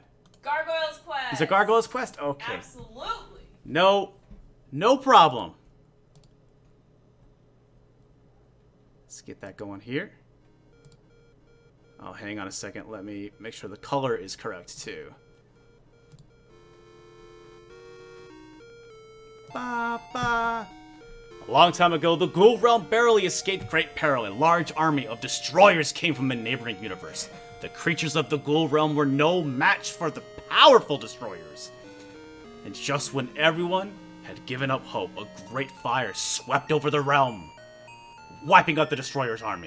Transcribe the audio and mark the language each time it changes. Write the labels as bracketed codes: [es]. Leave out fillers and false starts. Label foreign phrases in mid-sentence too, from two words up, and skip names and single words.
[en] Gargoyle's Quest. Is it Gargoyle's Quest? Okay. Absolutely. No problem. Let's get that going here. Oh, hang on a second. Let me make sure the color is correct, too. Ba, ba. A long time ago, the Ghoul Realm barely escaped great peril. A large army of destroyers came from a neighboring universe. The creatures of the Ghoul Realm were no match for the powerful destroyers. And just when everyone had given up hope, a great fire swept over the realm, wiping out the destroyer's army.